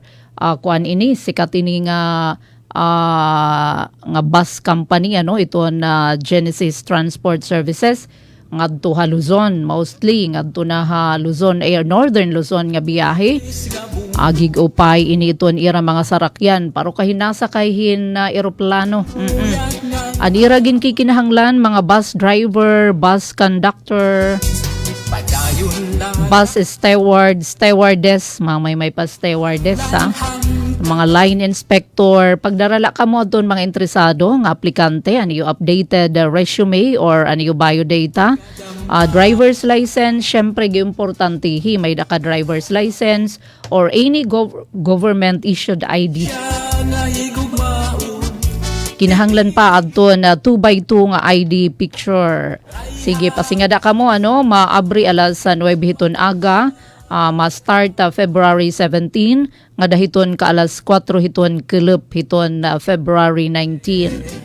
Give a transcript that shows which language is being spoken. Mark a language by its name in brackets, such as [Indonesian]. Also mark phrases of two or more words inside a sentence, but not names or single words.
[Waray] Kuan ini sikat ini nga [English] bus company [Waray] iton Genesis Transport Services ngadto ha Luzon, mostly ngadto na ha Luzon Northern Luzon nga biyahe. Agig upay ini iton ira mga sarakyan paro kahinasa kayhin eroplano. Adira gin kikinahanglan mga [English] bus driver, bus conductor, bus steward, stewardess, may pa stewardess mga line inspector. [Waray] Pagdarala ka mo doon mga interesado ng aplikante, yung [English] updated resume [Waray] or yung biodata, [English] driver's license, [Waray] syempre importante may daka [English] driver's license or any government issued ID. [Waray] Kinahanglan pa adto na 2x2 nga [English] ID picture. [Waray] Sige, pasingada ka mo maabri alas 9 hiton aga, ma-start February 17 nga dahiton ka alas 4 hiton kelep hiton February 19.